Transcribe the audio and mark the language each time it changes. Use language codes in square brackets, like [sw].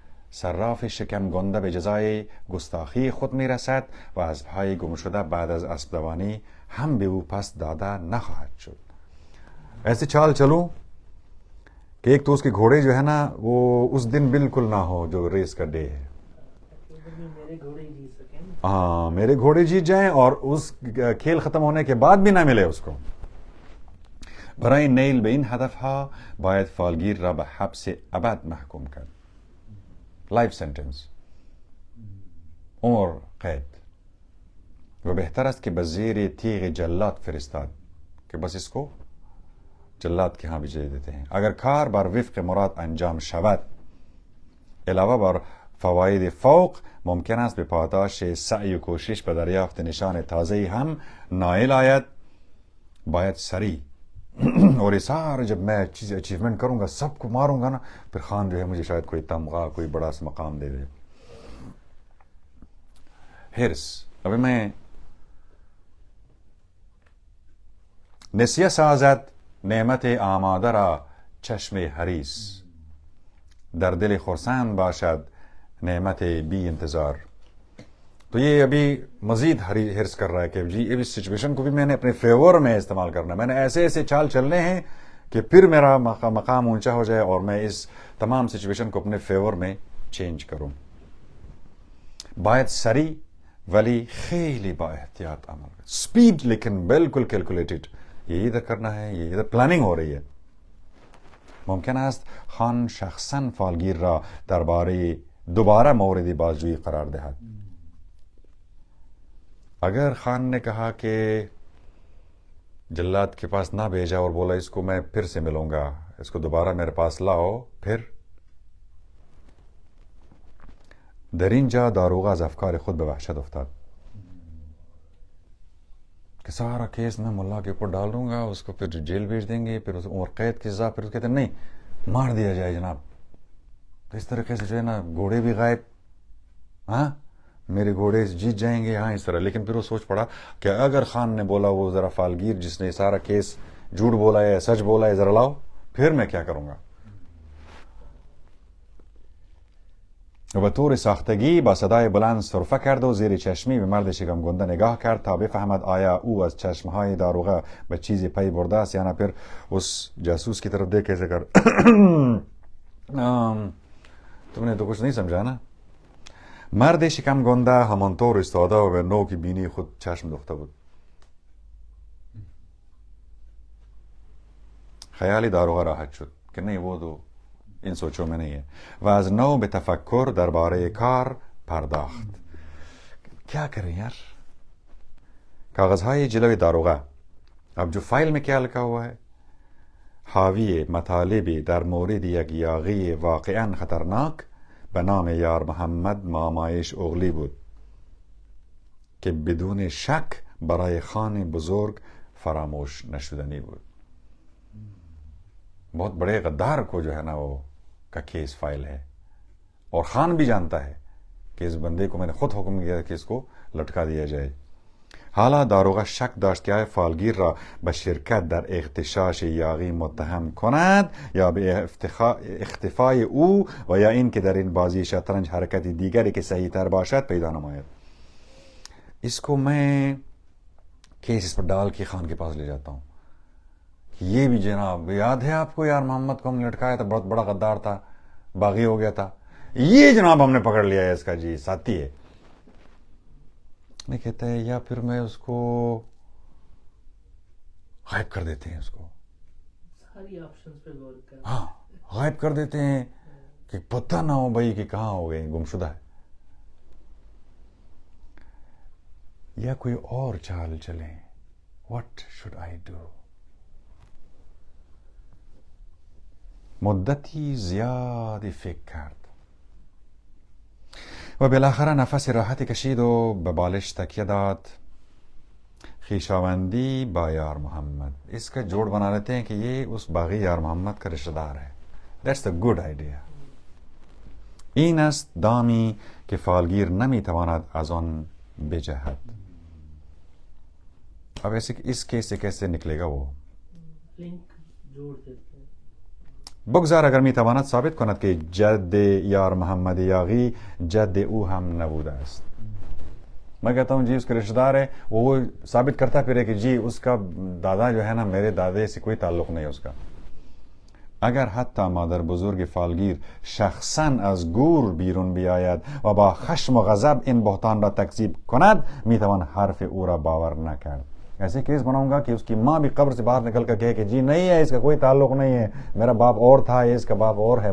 [fa] صراف شکم گنده به جزای گستاخی خود می رسد و اسبهای گم شده بعد از اسبدوانی هم به او پس داده نخواهد شد. [ur] ایسے چال چلوں کہ ایک تو اس کے گھوڑے جو ہے نا وہ اس دن بالکل نہ ہو جو ریس کا ڈے ہے. میرے گھوڑے جیت سکیں. ہاں میرے گھوڑے جیت جائیں اور اس کھیل ختم ہونے کے بعد بھی نہ ملے اس کو. [fa] برای نیل به این هدفها باید فالگیر را به حبس ابد محکوم کرد. [ur] لائف سنٹنس، عمر قید. [fa] و بہتر است که به زیر تیغ جلاد فرستاد [ur] که بس اس کو جلاد کے ہاں بھیج دیتے ہیں. [fa] اگر کار بر وفق مراد انجام شود علاوه بر فواید فوق ممکن است به پاداش سعی و کوشش به دریافت نشان تازه‌ای هم نائل آید. باید سریع [ur] اور یہ سارا جب میں چیز اچیومنٹ کروں گا سب کو ماروں گا نا پھر خان جو ہے مجھے شاید کوئی تمغہ کوئی بڑا سا مقام دے دے. حرص. ابھی میں [fa] نسیه سازد نعمت آماده را چشم حریص، در دل خرسند باشد نعمت بی انتظار. [ur] تو یہ ابھی مزید حرص کر رہا ہے کہ جی اب اس سچویشن کو بھی میں نے اپنے فیور میں استعمال کرنا ہے. میں نے ایسے ایسے چال چلنے ہیں کہ پھر میرا مقام اونچا ہو جائے اور میں اس تمام سچویشن کو اپنے فیور میں چینج کروں. [fa] باید سریع ولی خیلی با احتیاط عمل. [en] speed [ur] لیکن بالکل [en] Calculated. [ur] یہ ادھر کرنا ہے، یہ ادھر پلاننگ ہو رہی ہے. [fa] ممکن است خان شخصا فالگیر را درباره دوباره مورد بازجویی قرار دهد. [ur] اگر خان نے کہا کہ جلاد کے پاس نہ بھیجا اور بولا اس کو میں پھر سے ملوں گا، اس کو دوبارہ میرے پاس لاؤ، پھر [fa] در اینجا داروغ از افکار خود به وحشت افتاد [ur] کہ سارا کیس میں ملا کے اوپر ڈال دوں گا، اس کو پھر جیل بھیج دیں گے، پھر اس عمر قید کی سزا. پھر کہتے ہیں نہیں مار دیا جائے جناب. تو اس طریقے سے جو ہے نا گھوڑے بھی غائب، ہاں میرے گھوڑے جیت جائیں گے، ہاں اس طرح. لیکن پھر وہ سوچ پڑا کہ اگر خان نے بولا وہ ذرا فالگیر جس نے سارا کیس جھوٹ بولا ہے سچ بولا ہے ذرا لاؤ، پھر میں کیا کروں گا. [fa] و به طور ساختگی با صدای بلند سرفه کرد و زیر چشمی به مرد شکم گنده نگاه کرد تا بفهمد آیا او از چشمهای داروغه به چیزی پی برده است یا نه. [ur] پھر اس جاسوس کی طرف دیکھ ایسے کر تم نے تو کچھ نہیں سمجھا نا. [fa] مرد شکم گنده همانطور ایستاده و به نوک بینی خود چشم دوخته بود. خیالی داروغه راحت شد [ur] کہ نہیں وہ تو [fa] این [ur] سوچوں میں نہیں ہے. [fa] و از نو به تفکر درباره کار پرداخت. [ur] کیا کریں یار؟ [fa] کاغذهای جلوی داروغه [ur] اب جو فائل میں کیا لکھا ہوا ہے؟ [fa] حاوی مطالبی در مورد یک یاغی واقعا خطرناک به نام یار محمد مامایش اغلی بود که بدون شک برای خان بزرگ فراموش نشدنی بود. [ur] بہت بڑے غدار کو جو ہے نا وہ کا کیس فائل ہے اور خان بھی جانتا ہے کہ اس بندے کو میں نے خود حکم کیا کہ اس کو لٹکا دیا جائے. [fa] حالا داروغه شک داشت که فالگیر را به شرکت در اغتشاش یاغی متهم کند یا به اختفای او و یا این که در این بازی شطرنج حرکت دیگری که صحیح تر باشد پیدا نماید. [ur] اس کو میں کیس اس پر ڈال کے خان کے پاس لے جاتا ہوں. یہ بھی جناب یاد ہے آپ کو یار محمد کو ہم نے لٹکایا تھا، بہت بڑا غدار تھا، باغی ہو گیا تھا، یہ جناب ہم نے پکڑ لیا ہے، اس کا جی ساتھی ہے. نہیں کہتا ہے یا پھر میں اس کو غائب کر دیتے ہیں، اس کو ساری آپشنز پہ غور کر، ہاں غائب کر دیتے ہیں کہ پتہ نہ ہو بھائی کہ کہاں ہو گئے، گمشدہ ہے. یا کوئی اور چال چلیں. [en] What should I do? [fa] مدتی زیادی فکر کرد و بالاخره نفس راحتی کشید و به بالش تکیه داد. خویشاوندی با یار محمد. [ur] اس کا جوڑ بنا لیتے ہیں کہ یہ اس باغی یار محمد کا رشتہ دار ہے. [en] That's a good idea. [fa] این است دامی که فالگیر نمیتواند از آن بجهد. [ur] اب ایسے اس کیس سے کیسے نکلے گا وہ؟ لنک جوڑ دیتے ہیں. [fa] بگذار اگر میتواند ثابت کند که جد یار محمد یاغی جد او هم نبوده است. [ur] میں کہتا ہوں جی اس کا رشتہ دار ہے، وہ ثابت کرتا پھر ہے کہ جی اس کا دادا جو ہے نا میرے دادے سے کوئی تعلق نہیں ہے اس کا. [fa] اگر حتی مادر بزرگ فالگیر شخصا از گور بیرون بیاید و با خشم و غضب این بهتان را تکذیب کند میتوان حرف او را باور نکرد. [ur] ایسے کیس بناؤں گا کہ اس کی ماں بھی قبر سے باہر نکل کر کہے کہ جی نہیں ہے، اس کا کوئی تعلق نہیں ہے، میرا باپ اور تھا، اس کا باپ اور ہے.